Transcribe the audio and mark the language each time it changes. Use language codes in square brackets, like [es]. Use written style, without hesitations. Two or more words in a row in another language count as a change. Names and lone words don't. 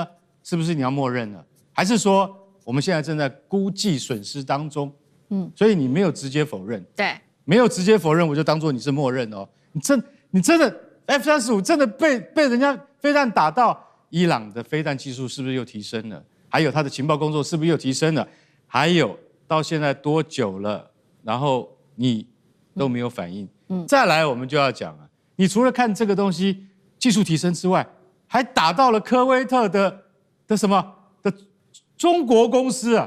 [zh] 是不是你要默認了？還是說我們現在正在估計損失當中？所以你沒有直接否認。對，沒有直接否認，我就當作你是默認哦。你真的 F-35真的被人家飛彈打到，伊朗的飛彈技術是不是又提升了？還有他的情報工作是不是又提升了？還有到現在多久了？然後你都沒有反應。再來我們就要講了，你除了看這個東西技術提升之外，還打到了科威特的什麼的中國公司啊！